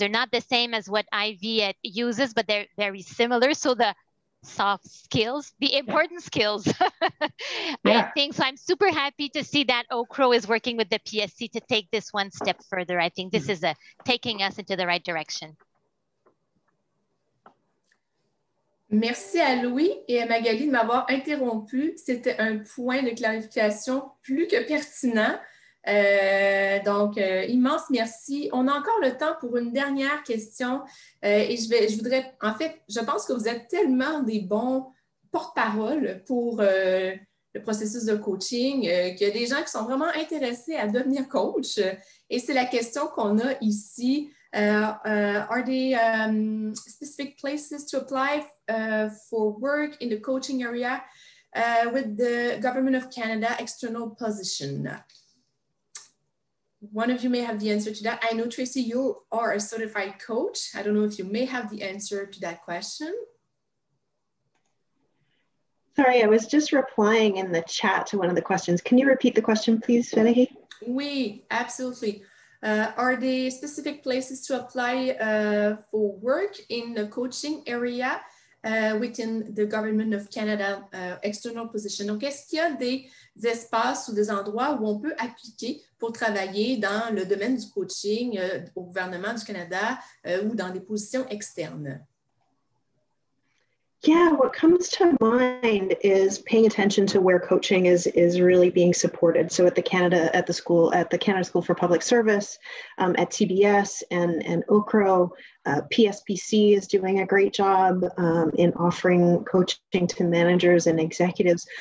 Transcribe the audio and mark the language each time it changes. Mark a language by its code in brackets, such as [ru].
[en] They're not the same as what IV uses, but they're very similar. So the soft skills, the important skills. I think so. I'm super happy to see that Ocro is working with the PSC to take this one step further. I think this is taking us into the right direction. [fr] Merci à Louis et à Magali de m'avoir interrompu. C'était un point de clarification plus que pertinent. Donc, immense merci. On a encore le temps pour une dernière question et je pense que vous êtes tellement des bons porte-parole pour le processus de coaching qu'il y a des gens qui sont vraiment intéressés à devenir coach et c'est la question qu'on a ici. [en] Are there specific places to apply for work in the coaching area with the Government of Canada external position? One of you may have the answer to that. I know, Tracy, you are a certified coach. I don't know if you may have the answer to that question. Sorry, I was just replying in the chat to one of the questions. Can you repeat the question, please, Valérie? Oui, absolutely. Are there specific places to apply for work in the coaching area within the Government of Canada external position? [fr] Donc, est-ce qu'il y a des espaces ou des endroits où on peut appliquer pour travailler dans le domaine du coaching au gouvernement du Canada ou dans des positions externes? [en] Yeah, what comes to mind is paying attention to where coaching is really being supported. So at the Canada School for Public Service, at TBS and OCRO, PSPC is doing a great job in offering coaching to managers and executives.